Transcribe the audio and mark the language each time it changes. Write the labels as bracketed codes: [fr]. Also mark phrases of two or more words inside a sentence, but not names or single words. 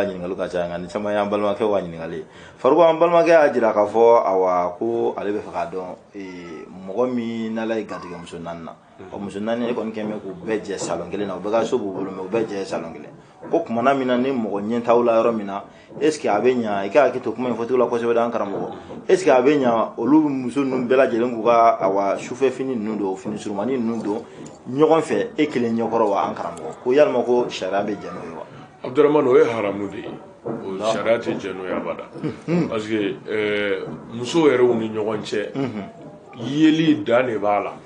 [bm] ɲininkali ka ca nka nin caman ye an balimakɛ ka ɲininkali faruku an balimakɛ y'a jira k'a fɔ awa ko ale bɛ fɛ k'a dɔn mɔgɔ min n'ala ye garijɛgɛ muso naani na o muso naani e kɔni kɛn bɛ k'u bɛɛ jɛ salon kelen na u bɛɛ ka so b'u bolo mɛ u bɛɛ jɛ salon kelen ko kumana min na ni mɔgɔ ɲɛ t'aw la yɔrɔ min na [fr] est ce que [bm] a bɛ ɲa i ka hakili to kuma in fɔcogo la kosɛbɛ d'an karamɔgɔ [fr] est ce que [bm] a bɛ ɲa olu muso ninnu bɛɛ lajɛlen k'u ka awa sufɛ fini ninnu don fini surumani ninnu don ɲɔgɔn fɛ e kelen ɲɛkɔrɔ wa an karamɔgɔ ko yalima ko sariya bɛ jɛ n'o ye wa Abdurahmane o ye haramu de ye o sariya tɛ jɛ n'o ye abada [fr] parce que [bm] muso yɛrɛw ni ɲɔgɔn cɛ yeli dan de b'a la